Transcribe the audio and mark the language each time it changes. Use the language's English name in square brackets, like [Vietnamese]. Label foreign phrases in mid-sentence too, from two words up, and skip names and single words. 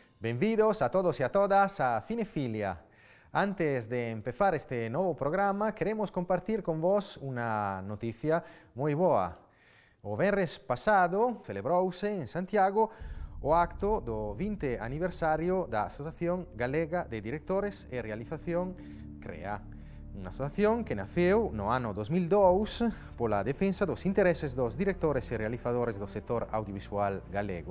[Spanish] Bienvenidos a todos y a todas a Cinefilia. Antes de empezar este nuevo programa, queremos compartir con vos una noticia muy boa. [Galician] O venres pasado celebrouse en Santiago o acto do 20 aniversario da Asociación Galega de Directores e Realización CREA. Unha asociación que naceu no ano 2002 pola defensa dos intereses dos directores e realizadores do sector audiovisual galego.